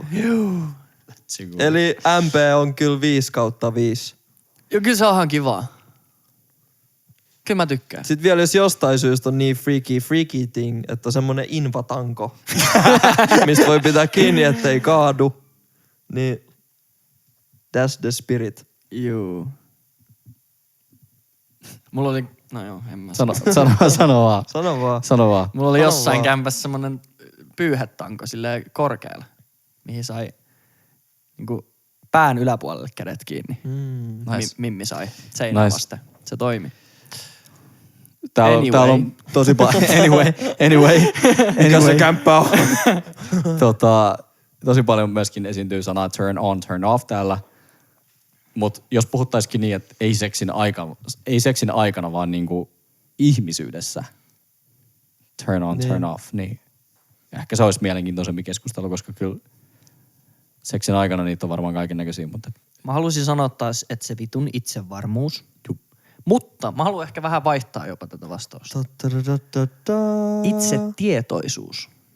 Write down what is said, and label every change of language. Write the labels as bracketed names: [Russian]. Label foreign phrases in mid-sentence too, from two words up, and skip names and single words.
[Finnish] Siku. Eli MP on kyllä 5/5. Joo, kyllä se on ihan kivaa. Kyllä mä tykkään. Sitten vielä jos jostain syystä on niin [English] freaky thing, [Finnish] että on semmonen invatanko, mistä voi pitää kiinni, ettei kaadu, niin [English] that's the spirit. [Finnish] Juu. Mulla oli, no joo, en mä Sano vaan. Sano vaan. Sano vaan. Mulla oli Sano jossain vaan. kämpässä semmonen pyyhetanko silleen korkealla, mihin sai niinku pään yläpuolelle kädet kiinni. Nice. Mimmi sai seinää Nice. vasten. Se toimi. Täällä on tosi paljon. Anyway. Mikä se kämppä on? Tosi paljon myöskin esiintyy sanaa [English] turn on, turn off [Finnish] täällä. Mutta jos puhuttaisikin niin, että ei seksin aikana, vaan niinku ihmisyydessä [English] turn on, turn off, [Finnish] niin ehkä se olisi mielenkiintoisempi keskustelu, koska kyllä seksin aikana niitä on varmaan kaikennäköisiä, mutta Mä haluaisin sanoa taas, että se vitun itsevarmuus. Mutta mä haluan ehkä vähän vaihtaa jopa tätä vastausta. Itsetietoisuus.